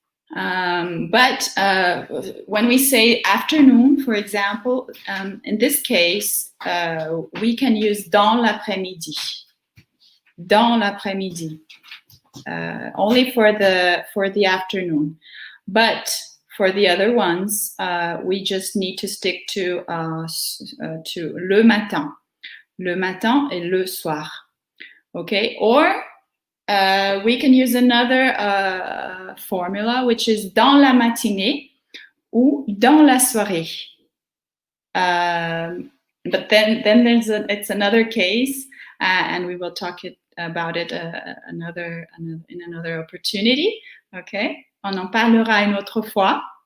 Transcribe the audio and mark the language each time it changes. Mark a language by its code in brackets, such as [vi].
[en] But when we say afternoon, for example, in this case, we can use [fr] dans l'après-midi. Dans l'après-midi. [en] Only for the afternoon. But for the other ones, we just need to stick to [fr] le matin. Le matin et le soir. Okay? [en] Or we can use another formula, which is [fr] dans la matinée ou dans la soirée. [en] But then it's another case, and we will talk about it in another opportunity. [fr] Okay, on en parlera une autre fois.